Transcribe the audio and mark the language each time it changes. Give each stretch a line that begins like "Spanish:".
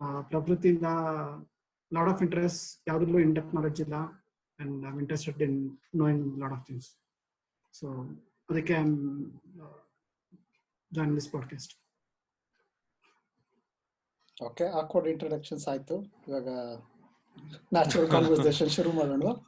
Kannada: ಪ್ರವೃತ್ತಿಯಿಂದ
English: lot of interest
Kannada: ಯಾವುದ್ರಲ್ಲೂ
English: in depth knowledge
Kannada: ಇಲ್ಲ,
English: and I'm interested in knowing a lot of things. So
Kannada: ಅದಕ್ಕೆ
English: I'm joining this podcast.
Kannada: Okay,
English: awkward introductions
Kannada: ಆಯ್ತು. ಇವಾಗ
English: natural conversation
Kannada: ಶುರು ಮಾಡೋಣ.